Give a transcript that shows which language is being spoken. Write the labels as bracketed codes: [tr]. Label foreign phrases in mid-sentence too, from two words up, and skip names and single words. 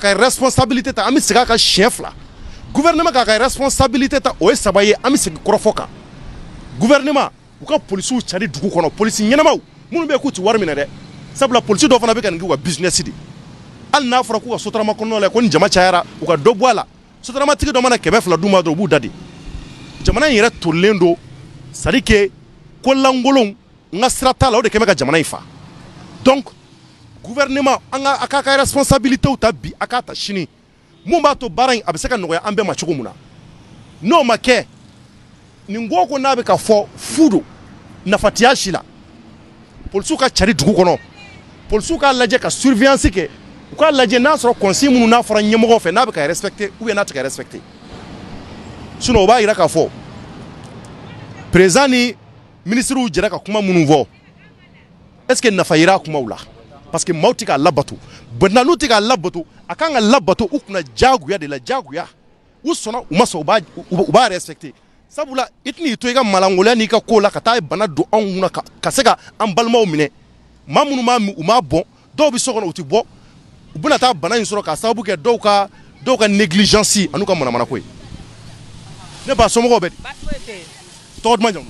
[bm] ka responsabilité ta an bɛ segin a kan siɲɛ 2 gouvernement k'a ka responsabilité ta o ye 3 ye an bɛ segin kɔrɔfɔ kan gouvernement u ka polisiw cari dugu kɔnɔ polisi ɲɛnamaw minnu bɛ yen k'u tɛ wari minɛ dɛ sabula polisi dɔw fana bɛ ka nin kɛ u ka business de hali n'a fɔra k'u ka sotarama kɔnɔna la ko ni jama cayara u ka dɔ bɔ a la sotaramatigi dɔ mana 200 d'u ma dɔrɔn u b'u da de jamana in yɛrɛ tolilen don [fr] c'est à dire que [bm] ko lankolonw n ka sira t'a la o de kɛmɛ ka jamana in fa [fr] donc gouvernement [bm] a k'a ka responsabilité ta bi a k'a ta sini mun b'a to baara in a bɛ se ka nɔgɔya an bɛɛ ma cogo min na n'o ma kɛ nin ko n'a bɛ ka fɔ fu don nafatiya si la polisiw ka cari dugu kɔnɔ polisiw ka lajɛ ka surveillance kɛ u ka lajɛ n'a sɔrɔ consigne minnu n'a fɔra ɲɛmɔgɔw fɛ n'a bɛ ka [fr] respecter ou bien [bm] n'a tɛ ka [fr] respecter sinon [bm] o b'a yira k'a fɔ président ni ministrew jɛra ka kuma minnu fɔ [fr] est-ce que [bm] nafa yera kumaw la parce que maaw tɛ k'a labato maintenant n'u tɛ k'a labato a kan ka labato u kunna jagoya de la jagoya u sɔnna u ma sɔn u b'a respecter sabula i tɛn'i to i ka malangoloya n'i ka ko la ka taa bana don anw kunna ka se ka an balimaw minɛ maa minnu b'a min u m'a bɔn dɔw bɛ so kɔnɔ u tɛ bɔ u bɛna taa bana in sɔrɔ k'a sababu kɛ dɔw ka négligence an'u ka manamanako ye ne ba somɔgɔw bɛ di tɔgɔ duman jamu